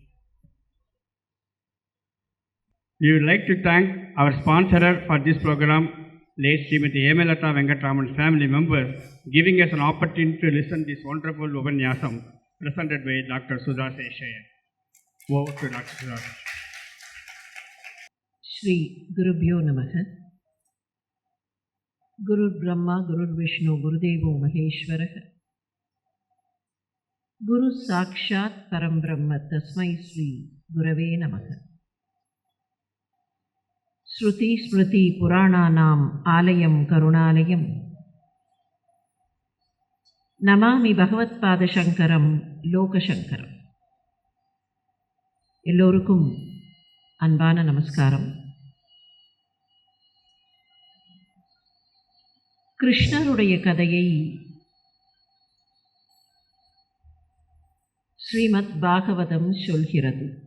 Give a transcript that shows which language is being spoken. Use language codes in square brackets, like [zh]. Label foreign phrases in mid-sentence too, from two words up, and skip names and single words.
[en] We would like to thank our sponsor for this program, late Srimati Emelata Venkatraman family members, giving us an opportunity to listen to this wonderful Upanyasam presented by Dr. Sudha Seshay. Over to Dr. Sudha. [sa] श्री गुरुभ्यो नमः. गुरु ब्रह्मा गुरु विष्णु गुरुदेवो महेश्वरः. गुरु साक्षात् परम् ब्रह्म तस्मै श्री गुरवे नमः. श्रुति स्मृति पुराणानाम् आलयं करुणालयम्. नमामि भगवत्पाद शङ्करं लोक शङ्करम्. [ta] எல்லோருக்கும் அன்பான நமஸ்காரம். கிருஷ்ணருடைய கதையை ஸ்ரீமத் பாகவதம் சொல்கிறது.